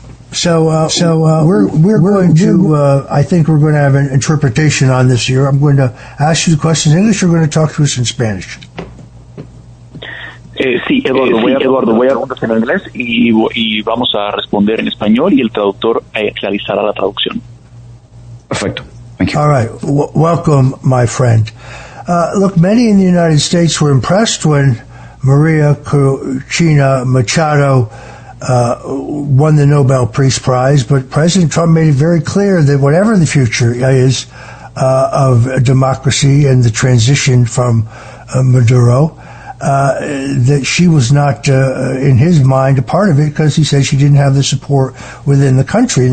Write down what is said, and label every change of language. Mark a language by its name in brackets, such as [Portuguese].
[English] So we're going to, I think we're going to have an interpretation on this here. I'm going to ask you the questions in English. You're going to talk to us in Spanish. [Spanish] Sí, Eduardo, voy a responder en inglés y vamos a responder en español y el traductor realizará la traducción. [English] Perfecto. Thank you. All right. Welcome, my friend. Look, many in the United States were impressed when Maria Corina Machado won the Nobel Peace Prize, but President Trump made it very clear that whatever the future is of democracy and the transition from Maduro, that she was not, in his mind, a part of it because he said she didn't have the support within the country.